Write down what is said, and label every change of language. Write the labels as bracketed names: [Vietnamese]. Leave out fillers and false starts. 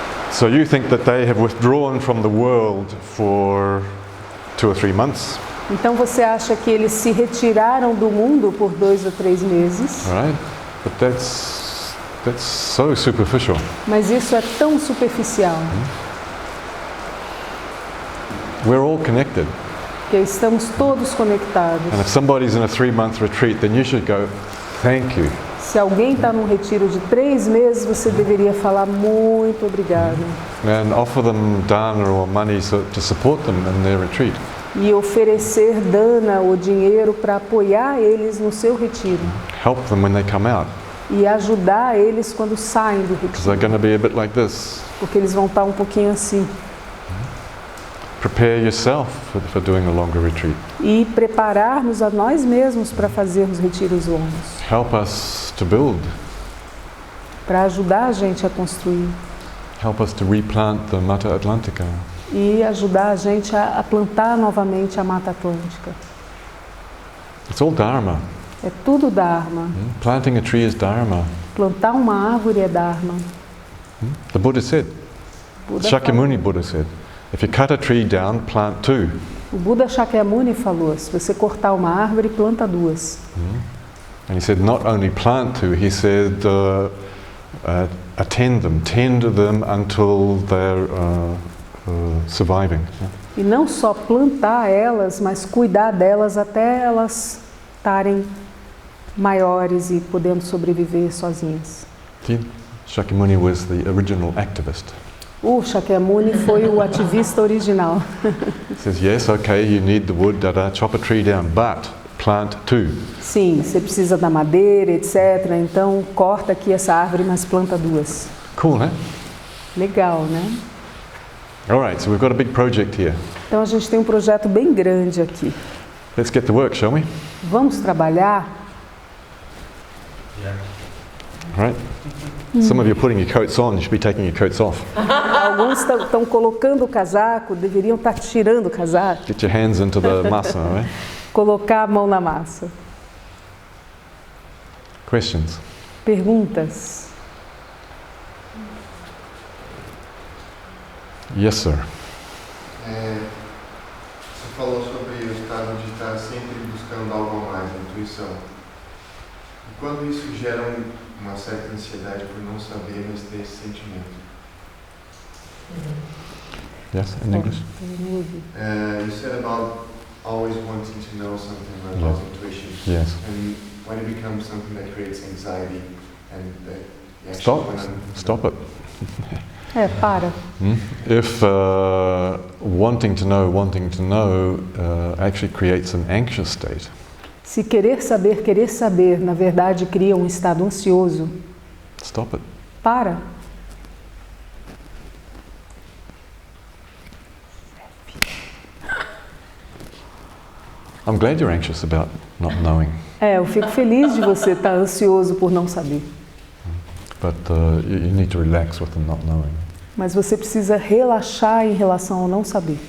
[English] So you think that they have withdrawn from the world for 2 or 3 months, [Portuguese] Então você acha que eles se retiraram do mundo por 2 ou 3 meses? [English] right? But that's so superficial. [Portuguese] Mas isso é tão superficial. [English] We're all connected. [Portuguese] Que estamos todos conectados. [English] And if somebody's in a 3-month retreat, then you should go, thank you. [Portuguese] Se alguém está num retiro de 3 meses, você deveria falar muito obrigado. [English] And offer them dana or money to support them in their retreat. [Portuguese] E oferecer dana ou dinheiro para apoiar eles no seu retiro. [English] Help them when they come out, [Portuguese] E ajudar eles quando saem do [English] because they're [Portuguese] retiro. [English] going to be a bit like this. [Portuguese] Porque eles vão estar um pouquinho assim. [English] Prepare yourself for doing a longer retreat. [Portuguese] E preparar-nos a nós mesmos para fazermos retiros longos. [English] Help us to build. [Portuguese] Para ajudar a gente a construir. [English] Help us to replant the Mata Atlantica. [Portuguese] E ajudar a gente a plantar novamente a Mata Atlântica. [English] It's all Dharma. [Portuguese] É tudo Dharma. [English] Planting a tree is Dharma. [Portuguese] Plantar uma árvore é Dharma. [English] The Buddha said, [Portuguese] Buda Shakyamuni falou. [English] Buddha said, if you cut a tree down, plant 2. [Portuguese] O Buda Shakyamuni falou, se você cortar uma árvore, planta 2. [English] And he said, not only plant 2, he said, attend them, tend them until they're surviving. [Portuguese] E não só plantar elas, mas cuidar delas até elas estarem maiores e podendo sobreviver sozinhas. [English] See, Shakyamuni was the original activist. [Portuguese] O Shakyamuni foi o ativista original. [English] He says, yes, okay, you need the wood, chop a tree down, but plant 2. [Portuguese] Sim, você precisa da madeira, etc. Então corta aqui essa árvore, mas planta 2. [English] Cool, né? [Portuguese] Legal, né? [English] All right, so we've got a big project here. [Portuguese] Então a gente tem um projeto bem grande aqui. [English] Let's get to work, shall we? [Portuguese] Vamos trabalhar? [English] All right. Some of you are putting your coats on, you should be taking your coats off. [Portuguese] Alguns estão colocando o casaco, deveriam estar tirando o casaco. [English] Get your hands into the masa, all right? [Portuguese] Colocar a mão na massa. [English] Questions? [Portuguese] Perguntas? [English] Yes, sir. [Portuguese] Você falou sobre o estado de estar sempre buscando algo a mais, a intuição. E quando isso gera uma certa ansiedade por não saber, mas ter esse sentimento. [English] Yes, in English? You said about always wanting to know something about intuition. Yes. And when it becomes something that creates anxiety and that you actually Stop it. [Portuguese] Para. [English] If wanting to know actually creates an anxious state. [Portuguese] Se querer saber, na verdade cria um estado ansioso. [English] Stop it. [Portuguese] Para. [English] I'm glad you're anxious about not knowing. [Portuguese] Eu fico feliz de você estar ansioso por não saber. [English] But you need to relax with the not knowing. [Portuguese] Mas você precisa relaxar em relação ao não saber.